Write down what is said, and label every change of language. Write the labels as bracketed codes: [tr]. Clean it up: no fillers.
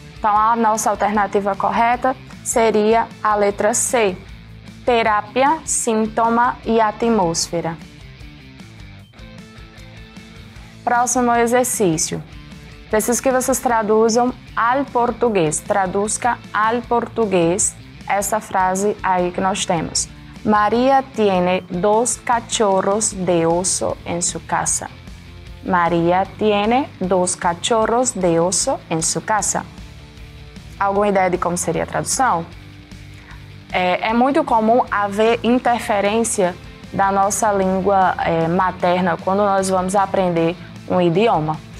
[pt] Então, a nossa alternativa correta seria a letra C, terapia, síntoma e atmosfera. Próximo exercício. Preciso que vocês traduzam ao português. Traduzca ao português essa frase aí que nós temos. [es] Maria tiene 2 cachorros de oso en su casa. Maria tiene 2 cachorros de oso en su casa. [pt] Alguma ideia de como seria a tradução? É muito comum haver interferência da nossa língua materna quando nós vamos aprender um idioma.